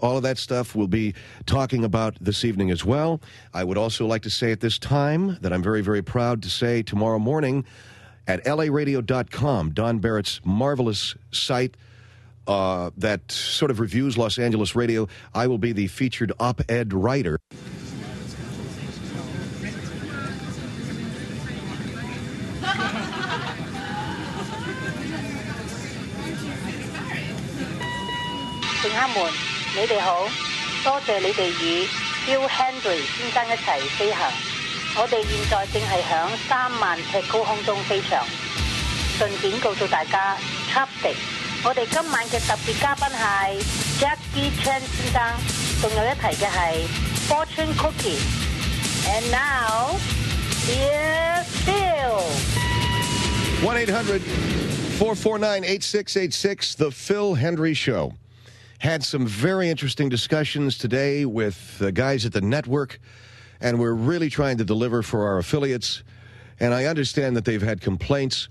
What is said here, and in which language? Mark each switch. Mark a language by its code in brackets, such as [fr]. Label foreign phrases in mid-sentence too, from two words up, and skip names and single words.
[en] All of that stuff we'll be talking about this evening as well. I would also like to say at this time that I'm very, very proud to say tomorrow morning at laradio.com, Don Barrett's marvelous site that sort of reviews Los Angeles radio, I will be the featured op-ed writer. [yue] 你哋好，多謝你哋與 Hendrie 先生一齊飛行。我哋現在正係響3萬尺高空中飛翔。順便告訴大家 ，Traffic， 我哋今晚嘅特別嘉賓係 Jackie Chan 先生，仲有一題嘅係 Fortune Cookie。 [en] And now, here's Phil. 1-800-449-8686, The Phil Hendrie Show. Had some very interesting discussions today with the guys at the network, and we're really trying to deliver for our affiliates, and I understand that they've had complaints.